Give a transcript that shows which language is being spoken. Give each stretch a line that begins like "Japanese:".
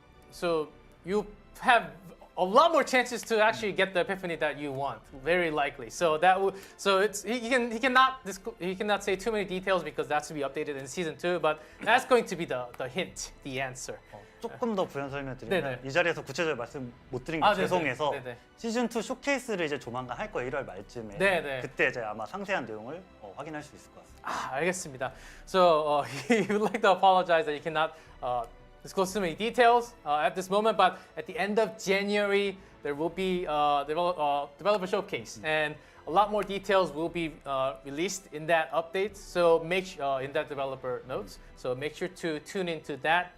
English: So you have a lot more chances to actually get the epiphany that you want, very likely. So it's he cannot say too many details because that's to be updated in season 2. But that's going to be the hint, the answer.
Korean: 조금 더 부연 설명드리면 네네. 이 자리에서 구체적으로 말씀 못 드린 게 네네. 죄송해서 네네. 시즌 2 쇼케이스를 이제 조만간 할 거예요. 1월 말쯤에. 네네. 그때 이제 아마 상세한 내용을 확인할 수 있을 것 같습니다. 알겠습니다.
English: So he would like to apologize that he cannot disclose too many details at this moment, but at the end of January there will be developer showcase, and a lot more details will be released in that update. So in that developer notes. So make sure to tune into that.